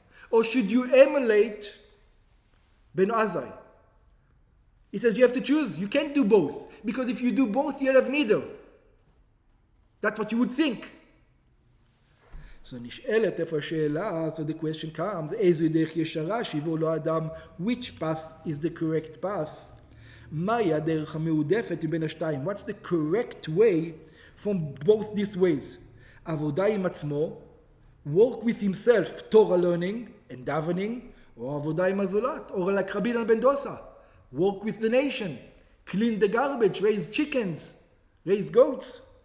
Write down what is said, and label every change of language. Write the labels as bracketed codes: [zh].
[en] Or should you emulate Ben Azai? He says you have to choose. You can't do both. Because if you do both, you'll have neither. That's what you would think. So [he] נשאלת איפה השאלה, [en] so the question comes, [he] איזו דרך ישרה שיבוא לו אדם, [en] which path is the correct path? [he] מהי הדרך המעודפת מבין השתיים? [en] What's the correct way from both these ways? [he] עבודה עם עצמו, [en] work with himself, Torah learning and davening, [he] או עבודה עם הזולת, [en] or like Rabbi Ram ben Dosa, work with the nation, clean the garbage, raise chickens, raise goats.